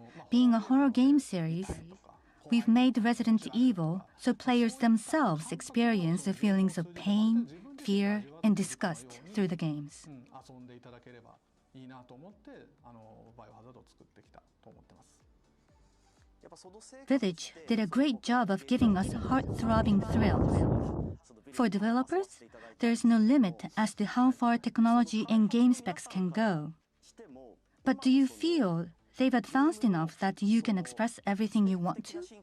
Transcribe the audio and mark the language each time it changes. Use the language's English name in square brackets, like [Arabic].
[English] Being a horror game series, we've made Resident Evil so players themselves experience the feelings of pain, fear, and disgust through the games. [Japanese] 遊んでいただければいいなと思ってバイオハザードを作ってきたと思ってます。 [English] Village did a great job of giving us heart-throbbing thrills. For developers, there's no limit as to how far technology and game specs can go. But do you feel they've advanced enough that you can express everything you want to?